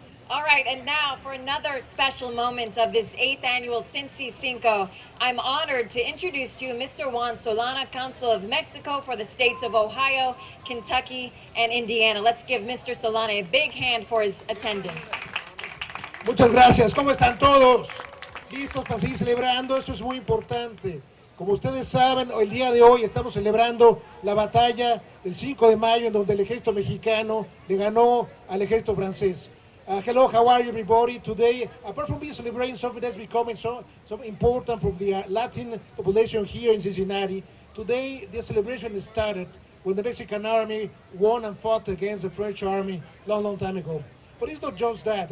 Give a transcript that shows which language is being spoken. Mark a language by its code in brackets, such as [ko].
[en] All right, and now for another special moment of this 8th annual Cincy Cinco, I'm honored to introduce to you Mr. Juan Solana, Consul of Mexico for the states of Ohio, Kentucky, and Indiana. Let's give Mr. Solana a big hand for his attendance. [es] Muchas gracias. ¿Cómo están todos? ¿Listos para seguir celebrando? Eso es muy importante. Como ustedes saben, el día de hoy estamos celebrando la batalla del 5 de mayo en donde el ejército mexicano le ganó al ejército francés. [en] Hello, how are you, everybody? Today, apart from being celebrating something that's becoming so important from the Latin population here in Cincinnati, today the celebration started when the Mexican army won and fought against the French army long time ago. But it's not just that.